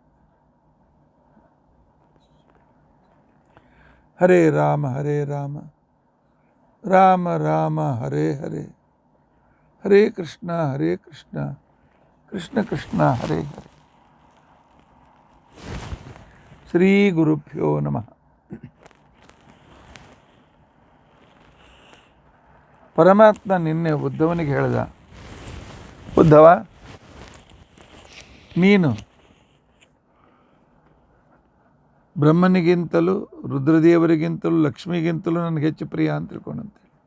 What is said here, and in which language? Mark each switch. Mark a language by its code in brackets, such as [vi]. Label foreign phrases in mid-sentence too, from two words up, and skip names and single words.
[sa] ಹರೇ ರಾಮ ರಾಮ ರಾಮ ಹರೇ ಹರೇ, ಹರೇ ಕೃಷ್ಣ ಕೃಷ್ಣ ಕೃಷ್ಣ ಹರೇ ಹರೇ. ಶ್ರೀ ಗುರುಭ್ಯೋ ನಮಃ. [kn] ಪರಮಾತ್ಮ ನಿನ್ನೆ ಉದ್ಧವನಿಗೆ ಹೇಳಿದ, ಉದ್ಧವ, ನೀನು ಬ್ರಹ್ಮನಿಗಿಂತಲೂ ರುದ್ರದೇವರಿಗಿಂತಲೂ ಲಕ್ಷ್ಮಿಗಿಂತಲೂ ನನಗೆ ಹೆಚ್ಚು ಪ್ರಿಯ ಅಂತ ತಿಳ್ಕೊಂಡಂತೆ.